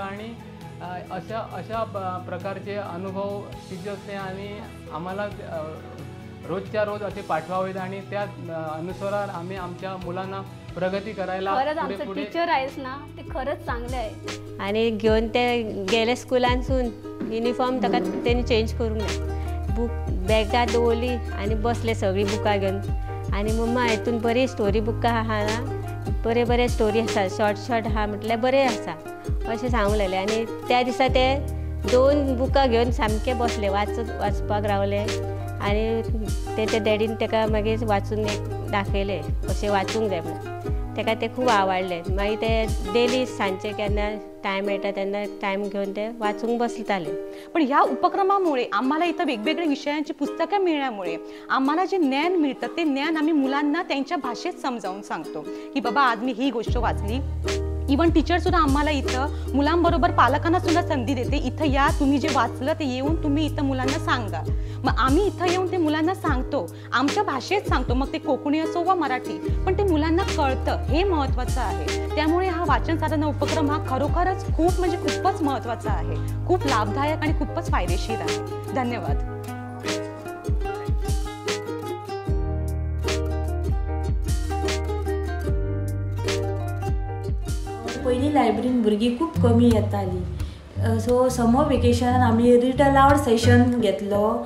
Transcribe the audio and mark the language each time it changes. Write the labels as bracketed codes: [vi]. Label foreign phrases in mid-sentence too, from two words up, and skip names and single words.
[mr] आणि अशा प्रकारचे अनुभव टीचर्सने आणि आम्हाला रोजच्या रोज असे पाठवावेत आणि त्या अनुसार आम्ही आमच्या मुलांना प्रगती करायला. खरंच आमचं टीचर आहेस ना ते खरंच चांगले आहे. [kok] आणि घेऊन ते गेले स्कुलांसून युनिफॉर्म ताका त्यांनी चेंज करूंक ना, बूक बॅगां दवरली आनी बसले सगळीं बुकां घेवन. आनी मम्मा हितून बरी स्टोरी बुकां आहा ना, बरे स्टोरी आसा, शॉर्ट आहा म्हटल्यार बरें आसा अशें सांगूंक लागलें. आनी त्या दिसा ते 2 बुकां घेवन सामके बसले, वाचपाक रावले. आनी ते डॅडीन ताका मागीर वाचून एक दाखयलें कशें वाचूंक जाय म्हणून. ताका ते खूब आवडले. मागीर ते डेली सांजचे केन्ना टायम मेळटा तेन्ना टायम घेऊन ते वाचूंक बसताले. [mr] पण ह्या उपक्रमामुळे आम्हाला इथं वेगवेगळ्या विषयांची पुस्तकं मिळण्यामुळे आम्हाला जे ज्ञान मिळतं ते ज्ञान आम्ही मुलांना त्यांच्या भाषेत समजावून सांगतो की बाबा आज मी ही गोष्ट वाचली. इवन टीचर सुद्धा आम्हाला इथं मुलांबरोबर पालकांना सुद्धा संधी देते, इथं या, तुम्ही जे वाचलं ते येऊन तुम्ही इथं मुलांना सांगा. मग आम्ही इथं येऊन ते मुलांना सांगतो, आमच्या भाषेत सांगतो, मग ते कोकणी असो वा मराठी, पण ते मुलांना कळतं, हे महत्त्वाचं आहे. त्यामुळे हा वाचन साधना उपक्रम हा खरोखरच खूपच महत्त्वाचा आहे, खूप लाभदायक आणि खूपच फायदेशीर आहे. धन्यवाद. [kok] पयलीं लायब्ररीन भुरगीं खूब कमी येतालीं. सो [en] summer vacationan [kok] आमी [en] read aloud session [kok] घेतलो.